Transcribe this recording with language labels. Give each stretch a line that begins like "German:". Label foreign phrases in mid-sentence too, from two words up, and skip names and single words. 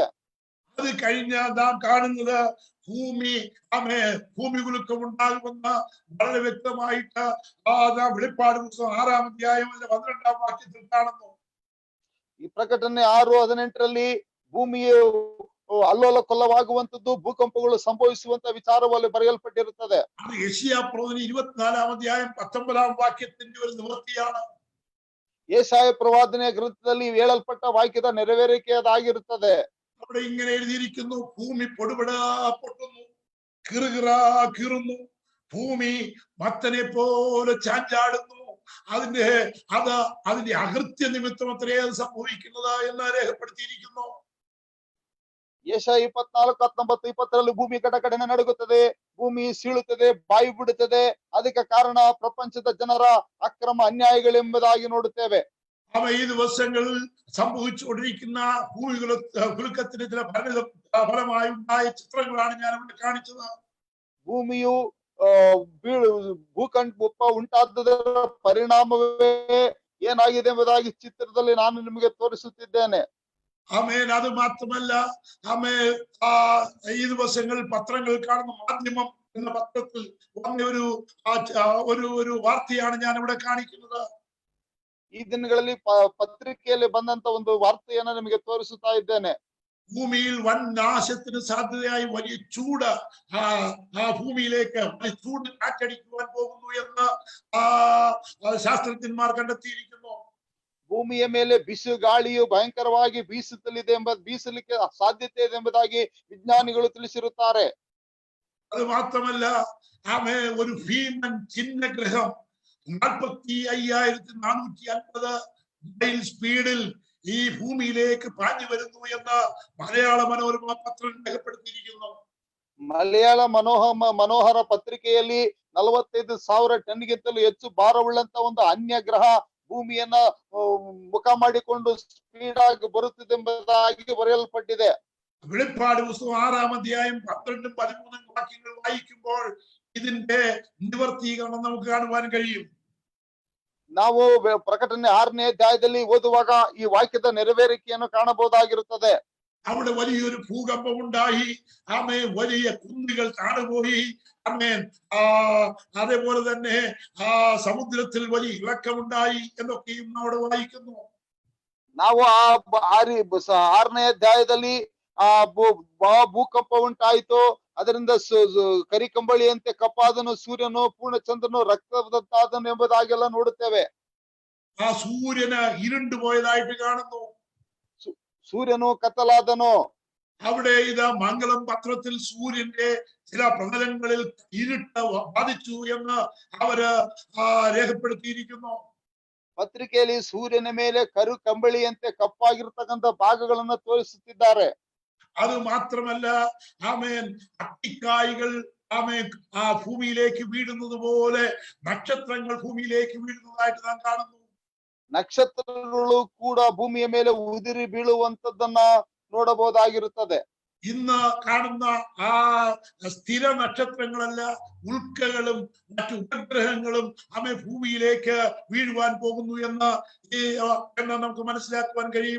Malayalam: അത് കഴിഞ്ഞ നാം കാണുന്നത് ഭൂമി കുലുക്കം ഉണ്ടാകുമെന്ന് വളരെ വ്യക്തമായിട്ട് വെളിപ്പാട് പുസ്തകം 6-ാം അധ്യായം 12-ാം വാക്യത്തിൽ കാണുന്നു.
Kannada: ಈ ಪ್ರಕಟಣೆ 6:18 ಭೂಮಿಯು ಅಲ್ಲೋಲ ಕೊಲ್ಲವಾಗುವಂತದ್ದು, ಭೂಕಂಪಗಳು ಸಂಭವಿಸುವಂತ ವಿಚಾರವಾಗಿ ಬರೆಯಲ್ಪಟ್ಟಿರುತ್ತದೆ.
Malayalam: അത് യെശയ്യാ പ്രവചനം 24-ാം അധ്യായം 19-ാം വാക്യത്തിന്റെ ഒരു നിവൃത്തിയാണ്.
Kannada: ಯೆಶಾಯ ಪ್ರವಾದನೆಯ ಗ್ರಂಥದಲ್ಲಿ ಹೇಳಲ್ಪಟ್ಟ ವಾಕ್ಯದ ನೆರವೇರಿಕೆಯಾಗಿರುತ್ತದೆ.
Malayalam: അവിടെ ഇങ്ങനെ എഴുതിയിരിക്കുന്നു, ഭൂമി പൊടുപടാ പൊട്ടുന്നു, കീറുന്നു, ഭൂമി മത്തനെ പോലെ ചാഞ്ചാടുന്നു. അതിന്റെ അകൃത്യ നിമിത്തം അത്രേ സംഭവിക്കുന്നത് എന്ന് രേഖപ്പെടുത്തിയിരിക്കുന്നു.
Kannada: ಯೆಶಾಯ 24:19-20 ಭೂಮಿ ಕಡಕಡೆನೆ ನಡುಗುತ್ತದೆ, ಭೂಮಿ ಸೀಳುತ್ತದೆ, ಬಾಯಿ ಬಿಡುತ್ತದೆ. ಅದಕ್ಕೆ ಕಾರಣ ಪ್ರಪಂಚದ ಜನರ ಅಕ್ರಮ ಅನ್ಯಾಯಗಳೆಂಬುದಾಗಿ ನೋಡುತ್ತೇವೆ.
Malayalam: ഈ ദിവസങ്ങളിൽ സംഭവിച്ചുകൊണ്ടിരിക്കുന്ന കുലുക്കത്തിന് ചില ഫലമായി ഉണ്ടായ ചിത്രങ്ങളാണ് ഞാൻ ഇവിടെ കാണിച്ചത്.
Kannada: ಭೂಮಿಯು ಭೂಕಂಪ ಉಂಟಾದದರ ಪರಿಣಾಮವೇ ಏನಾಗಿದೆ ಎಂಬುದಾಗಿ ಚಿತ್ರದಲ್ಲಿ ನಾನು ನಿಮಗೆ ತೋರಿಸುತ್ತಿದ್ದೇನೆ.
Malayalam: ആമേൻ. അത് മാത്രമല്ല, ഈ ദിവസങ്ങളിൽ പത്രങ്ങളിൽ കാണുന്ന മാധ്യമം എന്ന പത്രത്തിൽ വന്ന ഒരു വാർത്തയാണ് ഞാൻ ഇവിടെ കാണിക്കുന്നത്.
Kannada: ಈ ದಿನಗಳಲ್ಲಿ ಪತ್ರಿಕೆಯಲ್ಲಿ ಬಂದಂತ ಒಂದು ವಾರ್ತೆಯನ್ನು ನಿಮಗೆ ತೋರಿಸುತ್ತಾ ಇದ್ದೇನೆ.
Malayalam: ഭൂമിയിൽ വൻ നാശത്തിന് സാധ്യതയായി വലിയ ചൂട് ഭൂമിയിലേക്ക് ചൂട് കാറ്റടിക്കുവാൻ പോകുന്നു എന്ന് ശാസ്ത്രജ്ഞന്മാർ കണ്ടെത്തിയിരിക്കുന്നു.
Kannada: ಭೂಮಿಯ ಮೇಲೆ ಬಿಸಿ ಗಾಳಿಯು ಭಯಂಕರವಾಗಿ ಬೀಸಲಿಕ್ಕೆ ಸಾಧ್ಯತೆ ಇದೆ ಎಂಬುದಾಗಿ ವಿಜ್ಞಾನಿಗಳು ತಿಳಿಸಿರುತ್ತಾರೆ.
Malayalam: അത് മാത്രമല്ല ഒരു ഭീമൻ ചിഹ്നഗ്രഹം 45,450 മൈൽ സ്പീഡിൽ ഈ ഭൂമിയിലേക്ക് പാഞ്ഞു വരുന്നു എന്ന് മലയാള മനോരമ പത്രം രേഖപ്പെടുത്തിയിരിക്കുന്നു.
Kannada: ಮಲಯಾಳ ಮನೋಹರ ಪತ್ರಿಕೆಯಲ್ಲಿ 45,000 ಟನ್ಗಿಂತಲೂ ಹೆಚ್ಚು ಭಾರವುಳ್ಳಂತ ಒಂದು ಅನ್ಯ ಗ್ರಹ ಭೂಮಿಯನ್ನ ಮುಖ ಮಾಡಿಕೊಂಡು ಸ್ಪೀಡ್ ಆಗಿ ಬರುತ್ತಿದೆ ಎಂಬುದಾಗಿ ಬರೆಯಲ್ಪಟ್ಟಿದೆ.
Malayalam: വെളിപ്പാട് പുസ്തകം 6-ാം അധ്യായം 12-ഉം 13-ഉം വാക്യങ്ങൾ വായിക്കുമ്പോൾ ഇതിന്റെ നിവർത്തീകരണം നമുക്ക് കാണുവാൻ കഴിയും.
Kannada: ನಾವು ಪ್ರಕಟಣೆ 6ನೇ ಅಧ್ಯಾಯದಲ್ಲಿ ಓದುವಾಗ ಈ ವಾಕ್ಯದ ನೆರವೇರಿಕೆಯನ್ನು ಕಾಣಬಹುದಾಗಿರುತ್ತದೆ.
Malayalam: അവിടെ വലിയൊരു ഭൂകമ്പം ഉണ്ടായി. വലിയ കുന്നുകൾ താണുപോയി. അതേപോലെ തന്നെ സമുദ്രത്തിൽ വലിയ ഇളക്കമുണ്ടായി എന്നൊക്കെയും അവിടെ വായിക്കുന്നു.
Kannada: ನಾವು 6ನೇ ಅಧ್ಯಾಯದಲ್ಲಿ ಭೂಕಂಪ ಉಂಟಾಯಿತು. ಅದರಿಂದ ಕರಿಕಂಬಳಿಯಂತೆ ಕಪ್ಪಾದನು, ಸೂರ್ಯನು ಪೂರ್ಣಚಂದ್ರನು ರಕ್ತದಂತಾದನು ಎಂಬುದಾಗೆಲ್ಲ ನೋಡುತ್ತೇವೆ.
Malayalam: സൂര്യന് ഇരുണ്ടു പോയതായിട്ട് കാണുന്നു.
Kannada: സൂര്യನು ಕತ್ತಲಾದನು.
Malayalam: അവിടെ ഇത് മംഗളം പത്രത്തിൽ സൂര്യന്റെ ചില പ്രതലങ്ങളിൽ ഇരുട്ട് ബാധിച്ചു എന്ന് അവര് രേഖപ്പെടുത്തിയിരിക്കുന്നു.
Kannada: ಪತ್ರಿಕೆಯಲ್ಲಿ ಸೂರ್ಯನ ಮೇಲೆ ಕರು ಕಂಬಳಿಯಂತೆ ಕಪ್ಪಾಗಿರ್ತಕ್ಕಂಥ ಭಾಗಗಳನ್ನ ತೋರಿಸುತ್ತಿದ್ದಾರೆ.
Malayalam: അത് മാത്രമല്ല അത്തിക്കായ്കൾ ഭൂമിയിലേക്ക് വീഴുന്നത് പോലെ നക്ഷത്രങ്ങൾ ഭൂമിയിലേക്ക് വീഴുന്നതായിട്ട് നാം കാണുന്നു.
Kannada: ನಕ್ಷತ್ರಗಳು ಕೂಡ ಭೂಮಿಯ ಮೇಲೆ ಉದಿರಿ ಬೀಳುವಂತದ್ದನ್ನ ನೋಡಬಹುದಾಗಿರುತ್ತದೆ.
Malayalam: ഇന്ന് കാണുന്ന സ്ഥിര നക്ഷത്രങ്ങളല്ല, ഉൽക്കകളും മറ്റു ഉപഗ്രഹങ്ങളും ഭൂമിയിലേക്ക് വീഴുവാൻ പോകുന്നു എന്ന് നമുക്ക് മനസ്സിലാക്കുവാൻ കഴിയും.